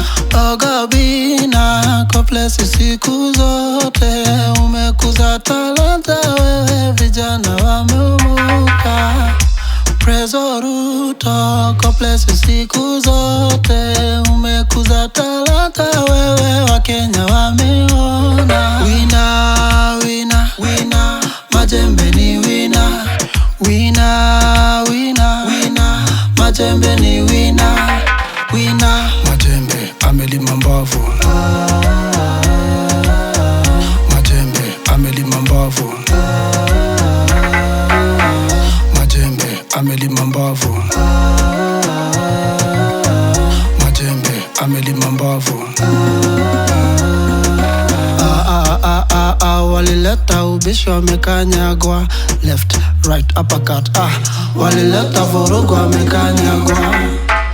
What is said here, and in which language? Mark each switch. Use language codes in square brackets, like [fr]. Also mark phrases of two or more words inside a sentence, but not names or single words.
[sw] Ogabina koplesi siku zote, umekuza talanta wewe, vijana wameumuka. Prezo Ruto koplesi siku zote, umekuza talanta wewe, Wakenya wameona. Wina wina wina, majembe ni wina. Wina wina wina, majembe ni wina. Wina, majembe amelima mbavu, majembe amelima mbavu, majembe amelima mbavu, majembe amelima mbavu. Walileta ubishi wamekanyagwa, [en] left right uppercut. [sw] Walileta vurugu wamekanyagwa.